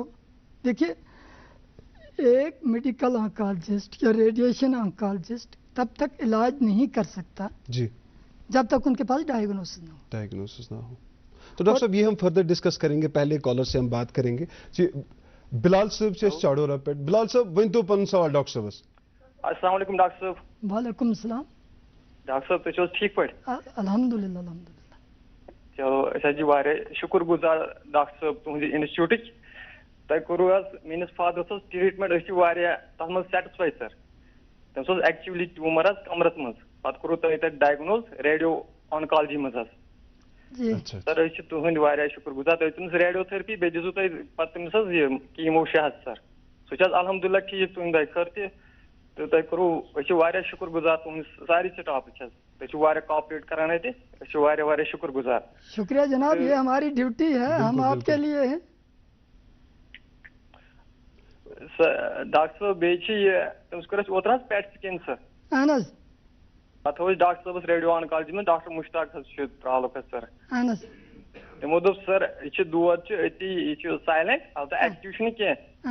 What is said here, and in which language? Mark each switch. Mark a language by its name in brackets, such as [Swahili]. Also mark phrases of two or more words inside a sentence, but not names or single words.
[Urdu] دیکھیے ایک [English] medical oncologist [Urdu] یا [English] radiation oncologist [Urdu] تب تک علاج نہیں کر سکتا جب تک ان کے پاس ڈائیگنوسس نہ ہو. تو ڈاکٹر صاحب یہ ہم [English] further discuss [Urdu] کریں گے, پہلے کالر سے ہم بات کریں گے. جی بلال صاحب سے چاڑورا پہ. [Kashmiri] بلال صاحب ون تو پن سوال ڈاکٹر صاحب. [Arabic] السلام علیکم [Kashmiri] ڈاکٹر صاحب. [Arabic] وعلیکم السلام. [Kashmiri] ڈاکٹر صاحب تُہۍ ٹھیک پٲٹھۍ؟ [Arabic] الحمدللہ الحمدللہ. [Kashmiri] چلو أسۍ حظ چھِ واریاہ شُکُر گُزار ڈاکٹر صٲب تُہنٛدِ اِنسٹِچوٗٹٕچ. تۄہہِ کوٚروٕ حظ میٲنِس فادرَس حظ ٹرٛیٖٹمٮ۪نٛٹ, أسۍ چھِ واریاہ تَتھ منٛز سیٹِسفاے سر. تٔمِس اوس [English] actually tumour [Kashmiri] حظ کمرس منٛز, پتہٕ کوٚروٕ تۄہہِ تَتہِ ڈایگنوز [English] radio oncology [Kashmiri] منٛز حظ. سر أسۍ چھِ تُہنٛدۍ واریاہ شُکُر گُزار. تُہۍ تٔمِس [English] radio therapy [Kashmiri] بیٚیہِ دِژوٕ تۄہہِ پتہٕ تٔمِس حظ یہِ کیٖمو 6 سر. سُہ چھِ حظ الحمدللہ ٹھیٖک تُہنٛدِ دۄیہِ خٲطرٕ تہِ. تہٕ تۄہہِ کوٚروٕ, أسۍ چھِ واریاہ شُکُر گُزار تُہنٛدِس سارے سٹافٕچ حظ. تُہۍ چھِو واریاہ کاپریٹ کران اَتہِ, أسۍ چھِ واریاہ واریاہ شُکُر گُزار. [Urdu] شکریہ جناب, یہ ہماری ڈیوٹی ہے, ہم آپ کے لیے ہیں. [Kashmiri] ڈاکٹر صٲب بیٚیہِ چھِ یہِ تٔمِس کوٚر اَسہِ اوترٕ حظ [English] PET scan sir. [Kashmiri] اہن حظ. پتہٕ تھوٚو اَسہِ ڈاکٹر صٲبس [English] radio oncology [Kashmiri] منٛز ڈاکٹر مُشتاق حظ چھُ تعلُق حظ سر. اہن حظ. تِمو دوٚپ سر یہِ چھِ دود چھُ أتی, یہِ چھُ سایلنٹ, البتہ ایکٹِو چھُنہٕ کینٛہہ.